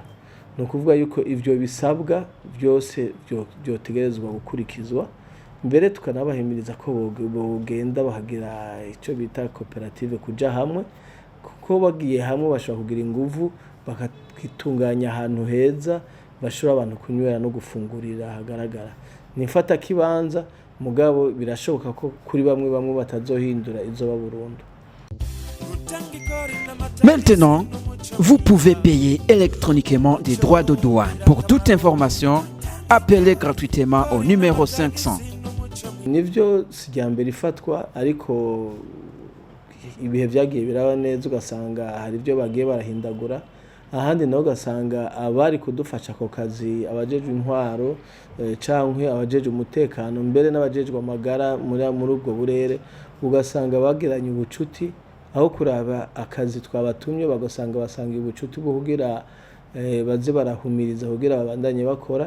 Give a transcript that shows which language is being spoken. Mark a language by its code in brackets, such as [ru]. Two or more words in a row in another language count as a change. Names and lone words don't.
[rn] No kuvuga yuko ivyo bisabwa byose byotegerezwa gukurikizwa, mbere tukanabahimiriza ko bogenda bahagira ico bita koperative kuja hamwe, kuko bagiye hamwe bashobora kugira inguvu bakitunganya ahantu heza bashobora abantu kunywera no gufungurira hagaragara. Ni infatakibanza mugabo birashoboka ko kuri bamwe batazohindura izoba burundu. [fr] Maintenant, vous pouvez payer électroniquement des droits de douane. Pour toute information, appelez gratuitement au numéro 500. [rn] Nivyo sijambere ifatwa, ariko ibihe vyagiye biraba neza, ugasanga hari ibyo bagiye barahindagura. Ahandi naho ugasanga abari kudufasha ako kazi, abajejwe intwaro canke abajejwe umutekano, mbere n'abajejwe amagara muri ubwo burere, ugasanga bagiranye ubucuti, aho kuraba akazi twabatumye bagasanga ubucuti bwo kugira baze barahumiriza kugira babandanye bakora.